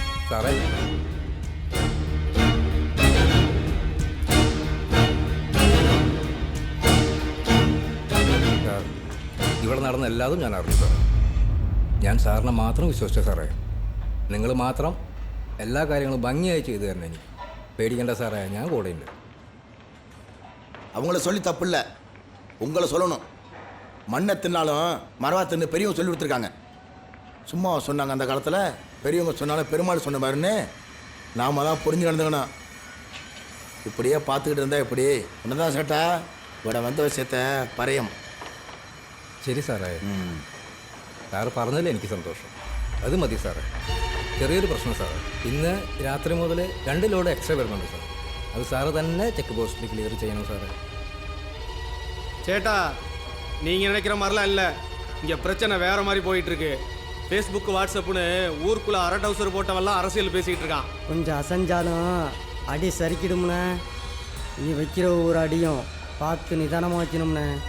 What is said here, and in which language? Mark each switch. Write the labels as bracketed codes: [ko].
[ml] സാറേ ഇവിടെ നടന്ന എല്ലാതും ഞാൻ അറിഞ്ഞു സാർ. ഞാൻ സാറിനെ മാത്രം വിശ്വസിച്ച സാറേ. നിങ്ങൾ മാത്രം എല്ലാ കാര്യങ്ങളും ഭംഗിയായി ചെയ്തു തരണം. എനിക്ക് പേടിക്കേണ്ട സാറേ, ഞാൻ കൂടെയുണ്ട്. [ta] அவங்கள சொல்லி தப்பு இல்லை, உங்களை சொல்லணும். மண்ணை தின்னாலும் மரவா தின்னு பெரியவங்க சொல்லி கொடுத்துருக்காங்க. சும்மா சொன்னாங்க அந்த காலத்தில், பெரியவங்க சொன்னாலும் பெருமாள் சொன்ன மாதிரின்னு நாம தான் புரிஞ்சு நடந்துக்கணும். இப்படியே பார்த்துக்கிட்டு இருந்தா எப்படி? என்னதான் சேட்டா [ml] ഇവിടെ വന്ന [ta] விஷயத்த [ml] പറയാം. ശരി സാറേ, സാറ് പറഞ്ഞതിൽ എനിക്ക് സന്തോഷം. അത് മതി സാറേ. ചെറിയൊരു പ്രശ്നം സാറേ, ഇന്ന് രാത്രി മുതൽ 2 ലോഡ് എക്സ്ട്രാ വരുന്നുണ്ട് സാർ. അത് സാറ് തന്നെ ചെക്ക് പോസ്റ്റിൽ ക്ലിയർ ചെയ്യണം സാറേ. [ta] சேட்டா, நீங்கள் நினைக்கிற மாதிரிலாம் இல்லை. இங்கே பிரச்சனை வேற மாதிரி போயிட்டு இருக்கு. ஃபேஸ்புக்கு வாட்ஸ்அப்புன்னு ஊருக்குள்ளே அரை டவுசர் போட்டவெல்லாம் அரசியல் பேசிக்கிட்டு இருக்கான். கொஞ்சம் அசைஞ்சாலும் அடி சரிக்கிடும்ண்ணே. நீ வைக்கிற ஒரு அடியும் பார்த்து நிதானமாக வைக்கணும்ண்ணே.